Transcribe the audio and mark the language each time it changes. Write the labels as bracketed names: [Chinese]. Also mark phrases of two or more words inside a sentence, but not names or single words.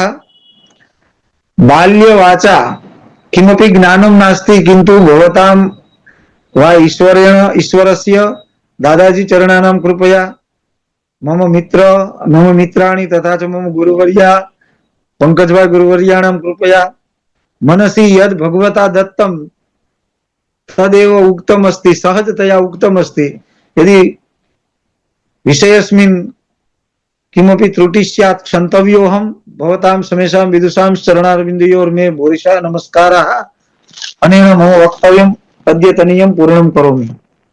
[Sanskrit] બાલ્ય વાચા કિમપી જ્ઞાનમ નાસ્તિ કિંતુ ભવતામ વા ઈશ્વરેણ ઈશ્વરસ્ય દાદાજી ચરણાનામ કૃપયા મમ મિત્રાણી તથા ચ મમ ગુરુવર્યા પંકજભાઈ ગુરુવર્યાણામ કૃપયા મનસી યદ ભગવતા દત્તમ તદેવ ઉક્તમ અસ્તિ સહજતયા ઉક્તમ અસ્તિ. યદિ વિષયસ્મિન કિમપી ત્રુટિ સ્યાत् क्षन्तव्योऽहं भवतां समेषां विदुषां चरणारविन्दयोर्मे भूरिशा नमस्काराः. अनेन मम वक्तव्यम् अद्यतनीयं पूर्णं करोमि.